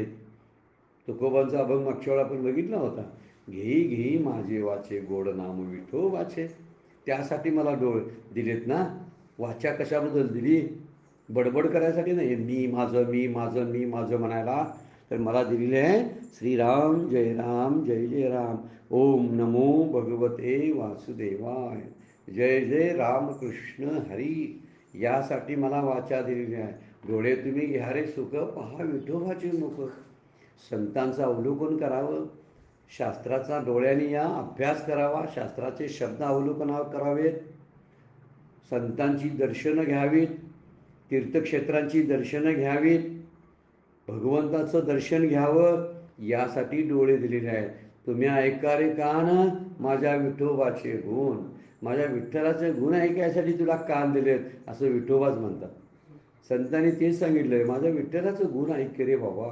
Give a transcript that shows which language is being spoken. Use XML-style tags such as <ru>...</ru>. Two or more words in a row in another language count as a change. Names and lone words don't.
<mr>तुकोबांचा अभंग मागच्या वेळा आपण बघितला होता. घेई घेई माझे वाचे गोड नाम विठो वाचे. त्यासाठी मला डोळे दिलेत ना. वाचा कशाबद्दल दिली? बडबड करायसाठी नाही, मी माझं मी माझं मी माझं म्हणायला. तर मला दिलेले आहे श्रीराम जय राम जय जय राम.</mr> <sa>ओम नमो भगवते वासुदेवाय.</sa> <mr>जय जय रामकृष्ण हरी. यासाठी मला वाचा दिलेली आहे. डोळे तुम्ही घ्या रे सुख, पहा विठोबाचे मुख. संतांचं अवलोकन करावं, शास्त्राचा डोळ्यांनी या अभ्यास करावा, शास्त्राचे शब्द अवलोकन करावेत, संतांची दर्शनं घ्यावीत, तीर्थक्षेत्रांची दर्शनं घ्यावीत, भगवंताचं दर्शन घ्यावं. यासाठी डोळे दिलेले आहेत. तुम्ही ऐका रे कान माझ्या विठोबाचे गुण. माझ्या विठ्ठलाचे गुण ऐकायसाठी तुला कान दिलेत असं विठोबाच म्हणतात. संतांनी तेच सांगितलं आहे, माझ्या विठ्ठलाचं गुण ऐक रे बाबा.</mr>